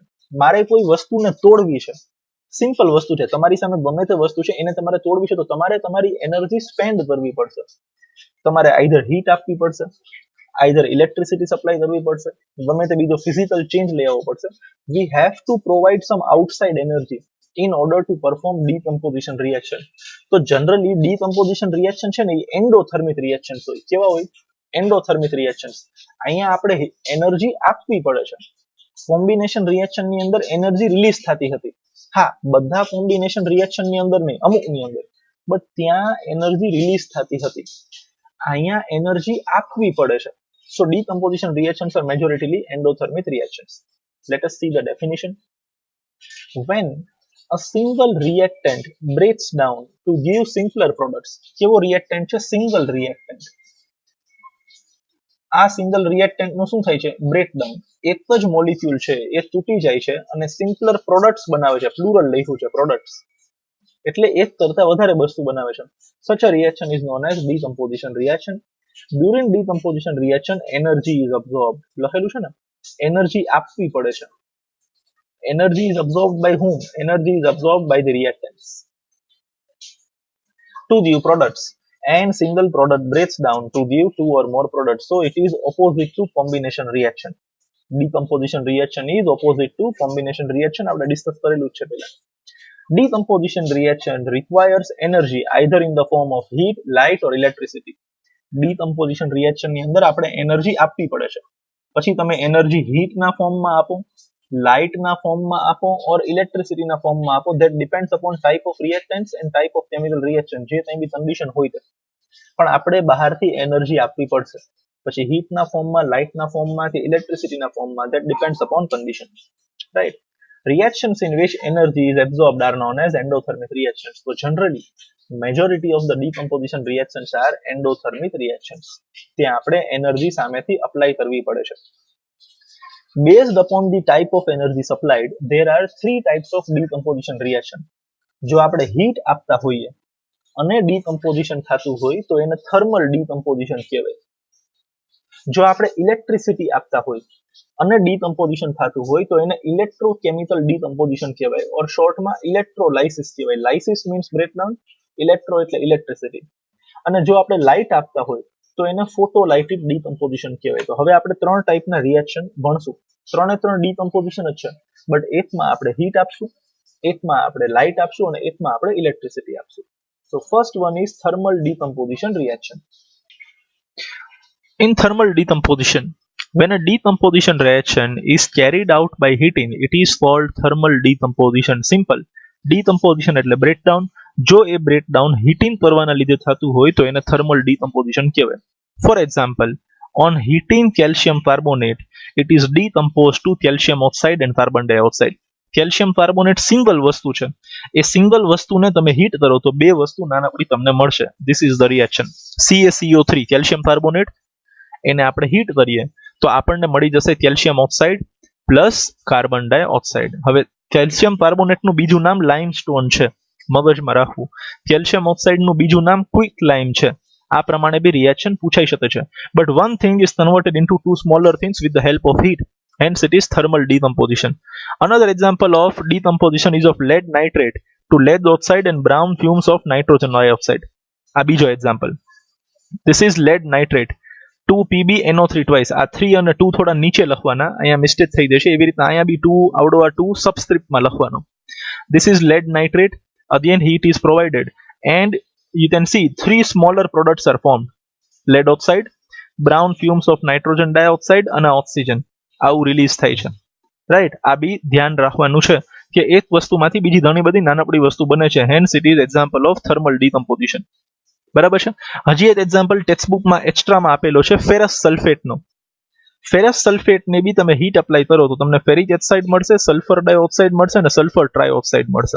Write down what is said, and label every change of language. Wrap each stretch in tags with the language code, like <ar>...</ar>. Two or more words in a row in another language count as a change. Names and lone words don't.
<gu>મારે કોઈ વસ્તુને તોડવી છે, સિમ્પલ વસ્તુ છે, તમારી સામે ગમે તે વસ્તુ છે, એને તમારે તોડવી છે, તો તમારે તમારી એનર્જી સ્પેન્ડ કરવી પડશે. તમારે આઈધર હીટ આપવી પડશે, આઈધર ઇલેક્ટ્રિસિટી સપ્લાય કરવી પડશે, ગમે તે બીજો ફિઝિકલ ચેન્જ લઈ આવવો પડશે.</gu> <en>We have to provide some outside energy in order to perform decomposition reaction.</en> <gu>તો જનરલી</gu> <en>decomposition reaction</en> <gu>છે ને એ</gu> <en>endothermic reactions</en> <gu>હોય. કેવા હોય?</gu> <en>endothermic reactions.</en> <gu>અહીંયા આપણે એનર્જી આપવી પડે છે.</gu> <en>combination reaction</en> <gu>ની અંદર</gu> <en>energy release</en> <gu>થતી હતી. હા, બધા</gu> <en>combination reaction</en> <gu>ની અંદર નહીં, અમુક ની અંદર, બટ ત્યાં</gu> <en>energy release</en> <gu>થતી હતી. અહીંયા એનર્જી આપવી પડે છે.</gu> <en>So decomposition reactions are majorly endothermic reactions. Let us see the definition. When a single reactant breaks down to give simpler products.</en> <gu>કેવો reactant છે?</gu> <en>single reactant.</en> <gu>આ</gu> <en>single reactant</en> <gu>નું શું થાય છે? બ્રેકડાઉન. એક જ મોલિક્યુલ છે એ તૂટી જાય છે અને</gu> <en>simpler products</en> <gu>બનાવે છે. પ્લુરલ લખ્યું છે, પ્રોડક્ટ્સ, એટલે એક કરતા વધારે વસ્તુ બનાવે છે.</gu> <en>Such a reaction is known as decomposition reaction. During decomposition reaction energy is absorbed.</en> <gu>લખેલું છે ને, એનર્જી આપવી પડે છે.</gu> <en>Energy is absorbed by whom? Energy is absorbed by the reactants to give products, and single product breaks down to give 2 or more products. So it is opposite to combination reaction. Decomposition reaction is opposite to combination reaction.</en> <gu>આપણે ડિસ્કસ કરેલું છે પહેલા.</gu> <en>Decomposition reaction requires energy either in the form of heat, light or electricity. Decomposition reaction</en> <gu>ની અંદર આપણે એનર્જી આપવી પડે છે. પછી તમે એનર્જી હીટના ફોર્મમાં આપો, લાઇટના ફોર્મમાં આપો, ઓર ઇલેક્ટ્રિસિટીના ફોર્મમાં આપો.</gu> <en>That depends upon type of reactants and type of chemical reaction.</en> <gu>જે કંઈ બી કન્ડિશન હોય તે, પણ આપણે બહારથી એનર્જી આપવી પડશે. પછી હીટના ફોર્મમાં, લાઇટના ફોર્મમાં કે ઇલેક્ટ્રિસિટીના ફોર્મમાં,</gu> <en>that depends upon condition,</en> <gu>રાઈટ.</gu> <en>Reactions in which energy is absorbed are known as endothermic reactions. So generally, majority of the decomposition reactions are endothermic reactions.</en> <gu>ત્યાં આપણે એનર્જી સામેથી અપ્લાય કરવી પડે છે.</gu> <en>Based upon the type of energy supplied, there are 3 types of decomposition reaction.</en> <gu>જો આપણે હીટ આપતા હોઈએ અને ડીકમ્પોઝિશન થતું હોય તો એને</gu> <en>thermal decomposition</en> <gu>કહેવાય. જો આપણે ઇલેક્ટ્રિસિટી આપતા હોય અને ડીકમ્પોઝિશન થતું હોય તો એને</gu> <en>electrochemical decomposition</en> <gu>કહેવાય, ઓર શોર્ટમાં ઇલેક્ટ્રોલાઇસિસ કહેવાય.</gu> <en>lysis means breakdown,</en> <gu>ઇલેક્ટ્રો એટલે ઇલેક્ટ્રિસિટી. અને જો આપણે લાઇટ આપતા હોય તો એને</gu> <en>photolytic decomposition</en> <gu>કહેવાય. તો હવે આપણે 3 ટાઈપના રિએક્શન ભણશું. 3 ડીકમ્પોઝિશન જ છે, બટ એકમાં આપણે હીટ આપશું, એકમાં આપણે લાઇટ આપશું અને એકમાં આપણે ઇલેક્ટ્રિસિટી આપશું.</gu> <en>So first one is thermal decomposition reaction. In thermal decomposition, when a decomposition reaction is carried out by heating, it is called thermal decomposition.</en> <gu>Simple. Decomposition એટલે breakdown. જો એ</gu> <en>breakdown heating</en> <gu>કરવાના લીધે થતું હોય તો એને</gu> <en>thermal decomposition</en> <gu>કહેવાય.</gu> <en>For example, on heating calcium carbonate, it is decomposed to calcium oxide and carbon dioxide. calcium carbonate</en> <gu>સિંગલ વસ્તુ છે, એ સિંગલ વસ્તુને તમે હીટ કરો તો 2 વસ્તુ નાનકડી તમને મળશે.</gu> <en>This is the reaction.</en> <gu>CaCO3</gu> <en>calcium carbonate,</en> <gu>એને આપણે હીટ કરીએ તો આપણને મળી જશે</gu> <en>calcium oxide plus carbon dioxide.</en> <gu>હવે કેલ્શિયમ કાર્બોનેટનું બીજું નામ લાઇમસ્ટોન છે, મગજમાં રાખવું. કેલ્શિયમ ઓક્સાઇડનું બીજું નામ</gu> <en>quick lime</en> <gu>છે. આ પ્રમાણે બી રિએક્શન પૂછાઈ શકે છે.</gu> <en>But one thing is converted into two smaller things with the help of heat. Hence it is thermal decomposition. Another example of decomposition is of lead nitrate to lead oxide and brown fumes of nitrogen dioxide.</en> <gu>આ બીજો example.</gu> <en>This is lead nitrate 2PbNO3 twice.</en> <gu>આ 3 અને 2 થોડા નીચે લખવાના, અહીંયા મિસ્ટેક થઈ જશે. એવી રીતના અહીંયા બી 2 આવડો આ 2 સબસ્ક્રિપ્ટમાં લખવાનો.</gu> <en>This is lead nitrate. Again heat is provided and you can see 3 smaller products are formed. Lead oxide, brown fumes of nitrogen dioxide</en> <gu>અને</gu> <en>oxygen.</en> <gu>આવું રિલીઝ થાય છે, રાઈટ. આ બી ધ્યાન રાખવાનું છે કે એક વસ્તુમાંથી બીજી ઘણી બધી નાનકડી વસ્તુ બને છે.</gu> <en>Hence it is example of thermal decomposition.</en> <gu>બરાબર છે. હજી એક એક્ઝામ્પલ ટેક્સ્ટબુકમાં એક્સ્ટ્રામાં આપેલો છે ફેરસ સલ્ફેટનો. ફેરસ સલ્ફેટને બી તમે</gu> <en>heat apply</en> <gu>કરો તો તમને</gu> <en>ferric oxide</en> <gu>મળશે,</gu> <en>sulfur dioxide</en> <gu>મળશે અને</gu> <en>sulfur trioxide</en> <gu>મળશે.</gu>